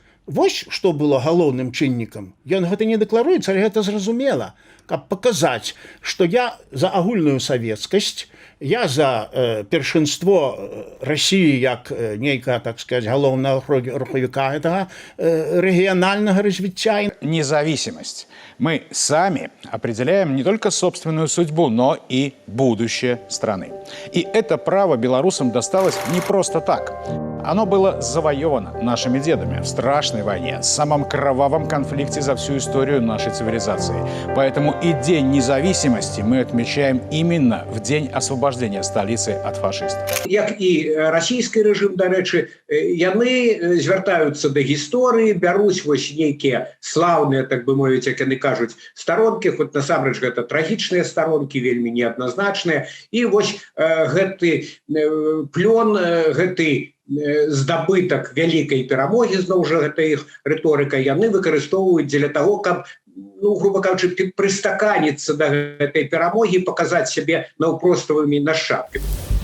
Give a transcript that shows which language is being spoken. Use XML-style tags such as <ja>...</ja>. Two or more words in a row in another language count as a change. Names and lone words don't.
<be>Вось што было галоўным чыннікам. Ён гэта не дэкларуецца, але гэта зразумела, каб паказаць, што я за агульную савецкасць, я за першынство России як нейкага,</be> <ru>так сказать,</ru> <be>галоўнага рухавіка гэтага рэгіянальнага развіцця.</be> <ru>Независимость. Мы сами определяем не только собственную судьбу, но и будущее страны. И это право белорусам досталось не просто так. Оно было завоевано нашими дедами в страшной войне, самом кровавом конфликте за всю историю нашей цивилизации. Поэтому и День независимости мы отмечаем именно в день освобождения столицы от фашистов.</ru> <be>Як і расійскі рэжым, дарэчы, яны звяртаюцца да гісторыі, бяруць вось нейкія слаўныя, так бы мовіць, як яны кажуць, старонкі, хоць насамрэч гэта трагічныя старонкі, вельмі неадназначныя. І вось гэты плён, гэты здабытак вялікай перамогі, зноў жа гэта іх рыторыка, яны выкарыстоўваюць дзеля таго, каб, ну, грубо кажучы, прыстаканіцца да гэтай перамогі, паказаць сябе наўпроставымі нашчадкамі.</be>